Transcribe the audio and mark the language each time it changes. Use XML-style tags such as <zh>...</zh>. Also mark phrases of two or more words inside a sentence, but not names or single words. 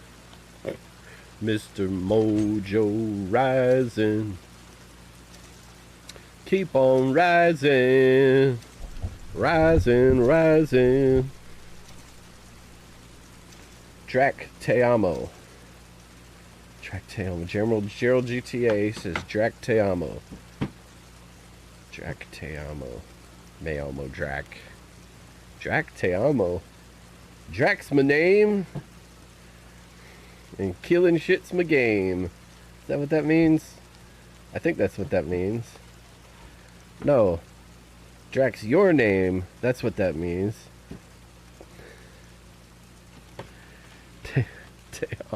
<en>Mr. Mojo rising. Keep on rising. Rising, rising.</en> <es>Drac Te Amo. Drac Te Amo.</es> <en>Gerald GTA says Drac</en> <es>Te Amo. Drac Te Amo. Me amo Drac.</es> <en>Drac</en> <es>Te Amo.</es> <en>Drac's my name. And killing shit's my game. Is that what that means? I think that's what that means. No. Drac's your name. That's what that means.</en> <es>Te Amo.</es>